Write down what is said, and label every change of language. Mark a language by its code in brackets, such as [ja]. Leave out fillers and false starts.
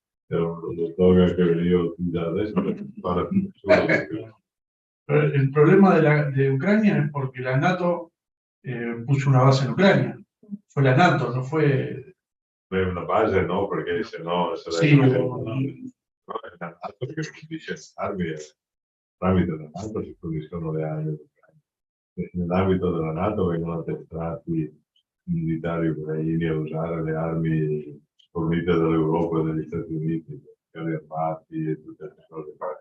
[it] Era uno slogan che veniva utilizzato adesso per fare più. [es] El problema de Ucrania es porque la NATO puso una base en Ucrania. Fue la NATO, no fue... [it] Una base no, perché se no [es] Sí, [it] sarebbe... No, è la NATO che fornisce armi, tramite la NATO si forniscono le armi all'Ucraina. Nell'ambito della NATO vengono addestrati militari ucraini a usare le armi fornite dall'Europa e dagli Stati Uniti, carri armati e tutte queste cose.